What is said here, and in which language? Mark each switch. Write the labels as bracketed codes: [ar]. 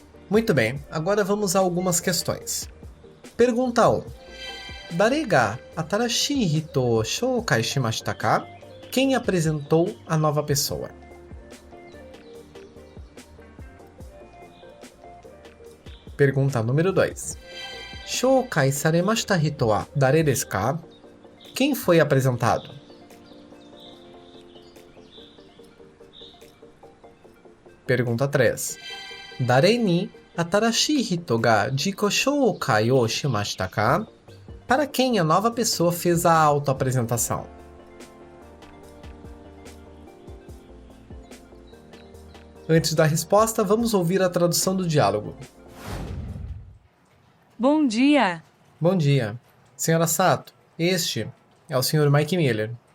[pt] Muito bem, agora vamos a algumas questões. Pergunta 1. [ja] 誰が新しい人を紹介しましたか? [pt] Quem apresentou a nova pessoa? Pergunta número 2. [ja] 紹介されました人は誰ですか? [pt] Quem foi apresentado? Pergunta 3. [ja] 誰に新しい人が自己紹介をしましたか? [pt] Para quem a nova pessoa fez a autoapresentação? Antes da resposta, vamos ouvir a tradução do diálogo. Bom dia! Bom dia. Senhora Sato, este é o Sr. Mike Miller.